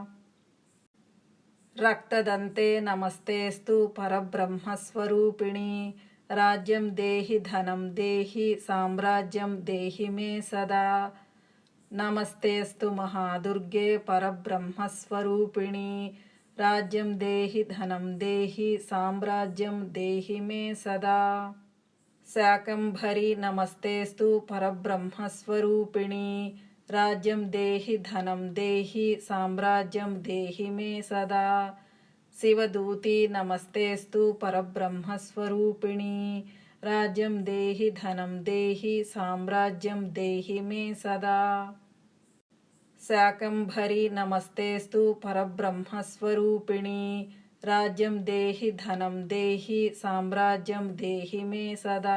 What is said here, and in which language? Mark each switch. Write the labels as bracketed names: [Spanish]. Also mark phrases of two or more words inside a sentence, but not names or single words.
[Sanskrit] రక్తదంతే నమస్తేస్తు పరబ్రహ్మస్వరూపిణి రాజ్యం దేహి ధనం దేహి సామ్రాజ్యం దేహి మే సదా నమస్తేస్తు మహాదుర్గే పరబ్రహ్మస్వరూపిణి రాజ్యం దేహి ధనం దేహి సామ్రాజ్యం దేహి మే సదా శాకంభరి నమస్తేస్తు పరబ్రహ్మస్వరూపిణి రాజ్యం దేహి ధనం దేహి సామ్రాజ్యం దేహి మే సదా शिवदूती नमस्तेस्तु परब्रह्मस्वरूपिणी राज्यं देहि धनं देहि साम्राज्यं देहि मे सदा। शाकंभरी नमस्तेस्तु परब्रह्मस्वरूपिणी राज्यं देहि धनं देहि साम्राज्यं देहि मे सदा।